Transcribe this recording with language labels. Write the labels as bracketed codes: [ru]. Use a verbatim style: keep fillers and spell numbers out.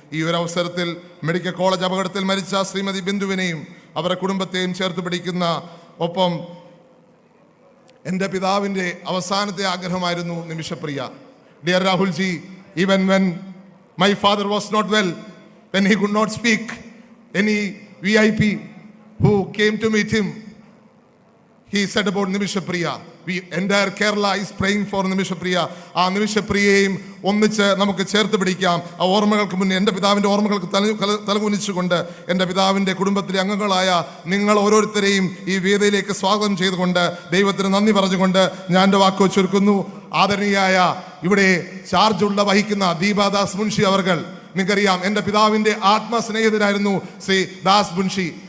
[ml] ഈ ഒരു അവസരത്തിൽ മെഡിക്കൽ കോളേജ് അപകടത്തിൽ മരിച്ച ശ്രീമതി ബിന്ദുവിനെയും അവരുടെ കുടുംബത്തെയും ചേർത്ത് പിടിക്കുന്ന ഒപ്പം എൻ്റെ പിതാവിൻ്റെ അവസാനത്തെ ആഗ്രഹമായിരുന്നു Nimishapriya. [en] Dear Rahulji, even when my father was not well, when he could not speak, any V I P who came to meet him, he said about Nimishapriya. We entire Kerala is praying for Nimishapriya. [ml] ആ നിമിഷപ്രിയയും ഒന്നിച്ച് നമുക്ക് ചേർത്ത് പിടിക്കാം. ആ ഓർമ്മകൾക്ക് മുന്നേ എൻ്റെ പിതാവിൻ്റെ ഓർമ്മകൾക്ക് തല തലകുനിച്ചുകൊണ്ട് എൻ്റെ പിതാവിൻ്റെ കുടുംബത്തിലെ അംഗങ്ങളായ നിങ്ങൾ ഓരോരുത്തരെയും ഈ വേദിയിലേക്ക് സ്വാഗതം ചെയ്തുകൊണ്ട് ദൈവത്തിന് നന്ദി പറഞ്ഞുകൊണ്ട് ഞാൻ എൻ്റെ വാക്ക് ചുരുക്കുന്നു. ആദരണീയായ ഇവിടെ ചാർജുള്ള വഹിക്കുന്ന ദീപാദാസ് മുൻഷി അവർകൾ, നിങ്ങൾക്കറിയാം എൻ്റെ പിതാവിൻ്റെ ആത്മസ്നേഹിതനായിരുന്നു ശ്രീ ദാസ് മുൻഷി.